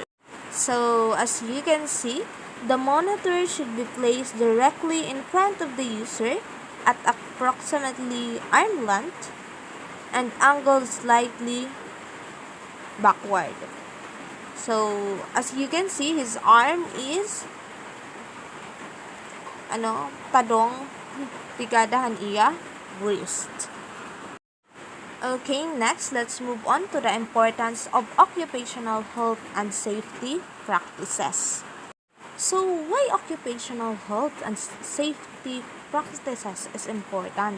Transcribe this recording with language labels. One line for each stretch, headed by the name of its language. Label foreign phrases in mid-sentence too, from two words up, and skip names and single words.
English: So, as you can see, the monitor should be placed directly in front of the user at approximately arm length and angled slightly backward. So, as you can see, his arm is
Waray: padong tigadahan iya
English: wrist. Okay, next, let's move on to the importance of occupational health and safety practices. So, why occupational health and safety practices is important?